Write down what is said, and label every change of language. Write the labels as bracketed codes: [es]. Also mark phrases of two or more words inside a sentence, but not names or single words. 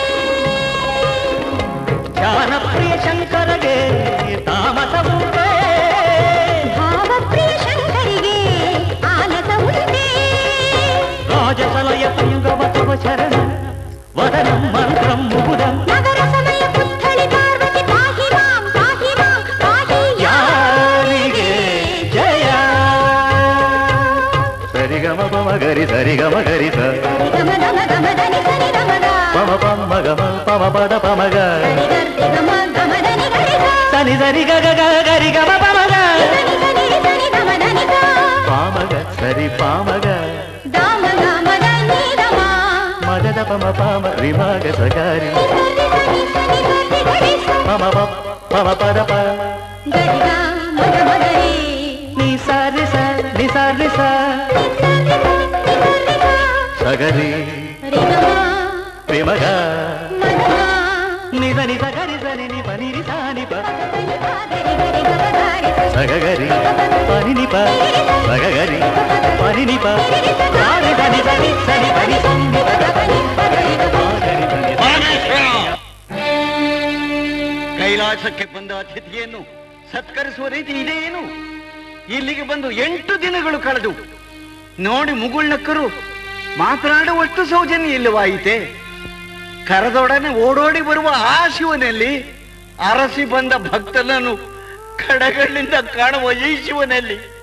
[kn] ಜ್ಞಾನಪ್ರಿಯ ಶಂಕರಗೆ ತಾಮಸವುಂಟೆ ಭಾವಪ್ರಿಯ ಶಂಕರಿಗೆ ಆಲಸ ಉಂಟೆ [sa] ರಾಜಸಲಯ ಸಂಗಮ ತವ ಶರಣ ವದನಂ ಮಂತ್ರಂ ಮುಗುದಂ ನಗರ ಸಮಯ ಪುತ್ಥಳಿ ಪಾರ್ವತಿ ಪಾಹಿ ಮಾಂ ಪಾಹಿ ಮಾಂ ಪಾಹಿ ಯಾರಿಗೆ ಜಯ ಸರಿಗಮ ಪಮ ಗರಿ ಸರಿಗಮ ಗರಿ ಸ ಗಮ ಗಮ ಗಮ ಧನಿ ಸನಿ ಗಮ ಗ ಪಮ ಪಮ ಗಮ ಪಮ ಪದ ಪಮ ಗ ಗರಿ ಗರ್ತಿ ಗಮ ಗಮ ಧನಿ ಗರಿ ಗ ಸನಿ ಸರಿ ಗ ಗ ಗ ಗರಿ ಗಮ ಪಮ ಗ ಸನಿ ಸನಿ ಸನಿ ಗಮ ಧನಿ ಗ ಪಾಮ ಗ ಸರಿ ಪಾಮ ಗ ದಾಮ ಗಮ ಧನಿ ಗಮ ಮದದ ಪಮ ಪಾಮ ರಿಮಾಗ ಸಗಾರಿ ಪಮ ಪಮ ಪದ ಪ ಗರಿ ಗ ಮಗ ಮಗರಿ ನಿ ಸಾರಿ ಸ ನಿ ಸಾರಿ ಸ ಸಗರಿ ರಿ ಗಮ ಪ್ರೇಮ ಗ ಮಗ ನಿದ ನಿದ ಗರಿ ಸರಿ ನಿ ಪನಿ ರಿ ಸಾನಿ ಪ ಗರಿ ಗರಿ ಗಮ ಗಾರಿ ಸಗಗರಿ ಪನಿ ನಿ ಪ ಸಗಗರಿ ಪನಿ ನಿ ಪ ಸಾನಿ ಧನಿ ಸನಿ ಸನಿ ಪನಿ ಸಂನಿ ಪದ ಪನಿ ಗರಿ ಗ ಗರಿ ಧನಿ [kn] ಕೈಲಾಸಕ್ಕೆ ಬಂದ ಅತಿಥಿಯನ್ನು ಸತ್ಕರಿಸುವ ರೀತಿ ಇದೇನು? ಇಲ್ಲಿಗೆ ಬಂದು 8 ದಿನಗಳು ಕಳೆದು ನೋಡಿ ಮುಗುಳ್ನಕ್ಕರು ಮಾತನಾಡುವಷ್ಟು ಸೌಜನ್ಯ ಇಲ್ಲವಾಯಿತೆ. ಕರೆದೊಡನೆ ಓಡೋಡಿ ಬರುವ ಆ ಶಿವನಲ್ಲಿ, ಅರಸಿ ಬಂದ ಭಕ್ತನನ್ನು ಕಡಗಳಿಂದ ಕಾಣುವ ಈ ಶಿವನಲ್ಲಿ.